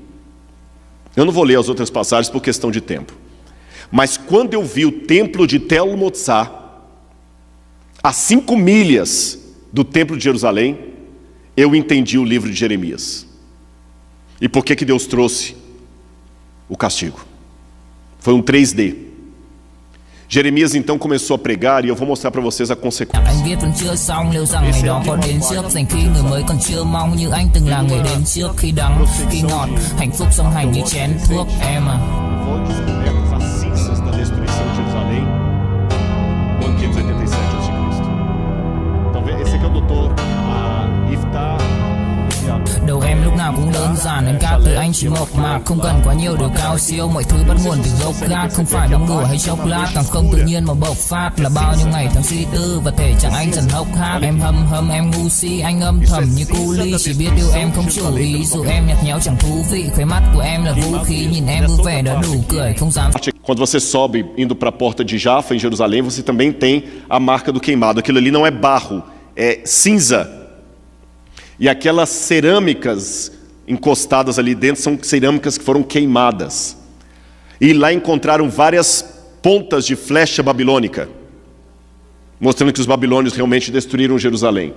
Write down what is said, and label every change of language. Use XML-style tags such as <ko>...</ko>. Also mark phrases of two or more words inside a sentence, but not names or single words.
<pt>Eu não vou ler as outras passagens por questão de tempo. Mas quando eu vi o templo de Tel Motzá, a 5 milhas do templo de Jerusalém, eu entendi o livro de Jeremias. E por que Deus trouxe o castigo? Foi um 3D. Jeremias então começou a pregar, e eu vou mostrar para vocês a consequência.</pt> <vi>Anh viết vẫn chưa xong, liệu rằng ngày đó có đến trước, dành khi người mới còn chưa mong như anh từng là người đến trước, khi đắng, khi ngọt, hạnh phúc song hành như chén thuốc em à.</vi> <pt>Foram descobertas as cinzas da destruição de Jerusalém no ano 587 a.C. Então, esse aqui é o doutor Iftar.</pt> <vi>Đầu em lúc nào cũng đơn giản, em ca từ anh chỉ mộc mạc, không cần quá nhiều điều cao siêu, mọi thứ bắt nguồn từ gốc gác, không phải đóng đùa hay chốc lát, càng không tự nhiên mà bộc phát, là bao nhiêu ngày tháng suy tư và thể chẳng anh dần hốc hác. Em hâm em ngu si, anh âm thầm như cu ly, chỉ biết yêu em không chủ ý, dù em nhạt nhẽo chẳng thú vị, khóe mắt của em là vũ khí, nhìn em vui vẻ đã đủ cười, không dám.</vi> <pt>Quando você sobe indo para a porta de Jaffa em Jerusalém, você também tem a marca do queimado. Aquilo ali não é barro, é cinza. E aquelas cerâmicas encostadas ali dentro são cerâmicas que foram queimadas. E lá encontraram várias pontas de flecha babilônica, mostrando que os babilônios realmente destruíram Jerusalém.</pt>